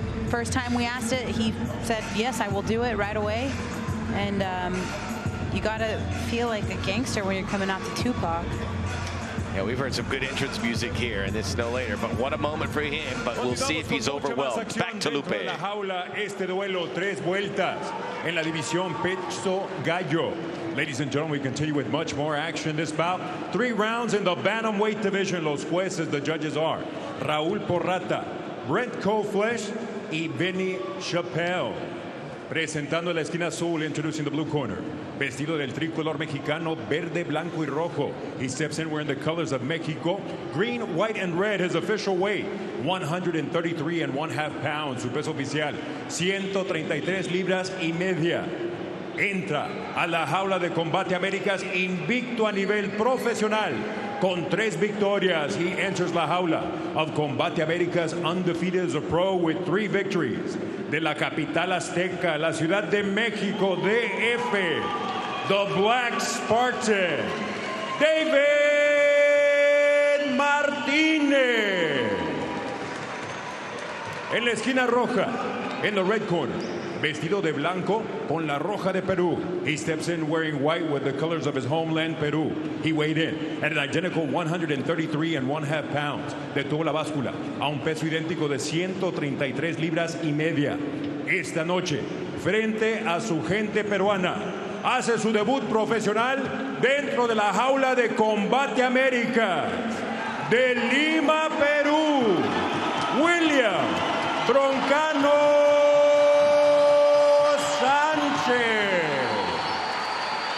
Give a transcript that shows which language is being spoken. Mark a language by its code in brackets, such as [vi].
[en] First time we asked it, he said, yes, I will do it right away. And you gotta feel like a gangster when you're coming out to Tupac. Yeah, we've heard some good entrance music here, and this is no later, but what a moment for him. But we'll see if he's overwhelmed. Back to Lupe. [es] Este duelo, 3 vueltas en la división peso gallo. [en] Ladies and gentlemen, we continue with much more action this bout. 3 rounds in the bantamweight division. [es] Los jueces, [en] the judges are Raúl Porrata, Brent Koflesh, y Benny Chappelle. [es] Presentando la esquina azul, [en] introducing the blue corner. [es] Vestido del tricolor mexicano, verde, blanco y rojo. [en] He steps in wearing the colors of Mexico. Green, white, and red, his official weight. [es] 133.5 pounds. Su peso oficial, 133 libras y media. Entra a la jaula de Combate Américas invicto a nivel profesional. Con 3 victorias, [en] he enters la jaula of Combate Américas undefeated as a pro with 3 victories. [es] De la capital azteca, la ciudad de México, DF, the Black Spartan, David Martinez. En la esquina roja, [en] in the red corner, [es] vestido de blanco con la roja de Peru. [en] He steps in wearing white with the colors of his homeland, Peru. He weighed in at an identical 133.5 pounds. [es] Detuvo la báscula a un peso idéntico de 133 libras y media. Esta noche, frente a su gente peruana, hace su debut profesional dentro de la jaula de Combate Américas de Lima, Perú, William Broncano Sanchez.